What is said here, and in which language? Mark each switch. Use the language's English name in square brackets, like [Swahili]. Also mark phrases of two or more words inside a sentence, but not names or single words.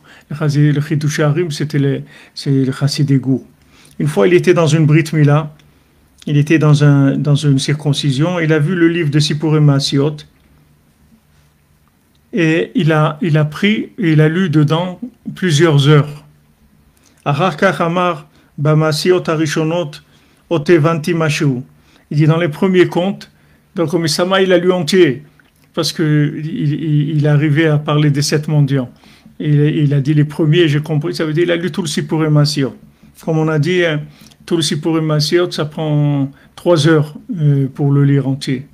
[French] Le Chidushei Harim, c'est le Chassidei Gour. Une fois, il était dans une [Hebrew] ברית מילה, [French] il était dans une circoncision, il a vu le livre de Sipurim Maasiyot, et il a pris, et il a lu dedans plusieurs heures. [Hebrew] אחר כך אמר במעשיות הראשונות הבנתי משהו. [French] Il dit dans les premiers contes, donc Misama il a lu entier, parce qu'il arrivait à parler des 7 mendiants. Il a dit les premiers, j'ai compris, ça veut dire il a lu tout le Sipurim Maasiyot. Comme on a dit, tout le Sipurim Maasiyot, ça prend 3 heures pour le lire entier.